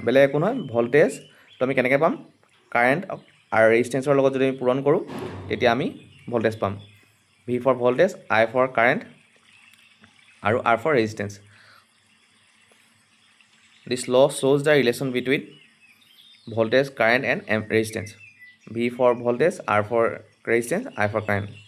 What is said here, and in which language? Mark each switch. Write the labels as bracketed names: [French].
[Assamese] বেলেগ একো নহয়, ভল্টেজটো আমি কেনেকৈ পাম? কাৰেণ্ট আৰু ৰেজিষ্টেঞ্চৰ লগত যদি আমি পূৰণ কৰোঁ তেতিয়া আমি ভল্টেজ পাম। [English] V for voltage, I for current [Assamese] আৰু [English] R for resistance. This law shows the relation between voltage, current and resistance. V for voltage, R for resistance, I for current.